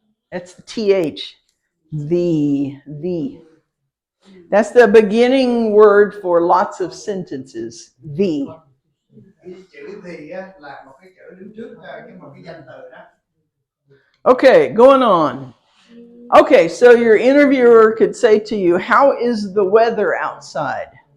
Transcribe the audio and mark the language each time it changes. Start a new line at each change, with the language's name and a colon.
English: That's the TH. The. That's the beginning word for lots of sentences. The.
Vietnamese: Chữ thì là một cái chữ đứng trước một cái danh từ đó.
English: Okay, going on. Okay, so your interviewer could say to you, "How is the weather outside?"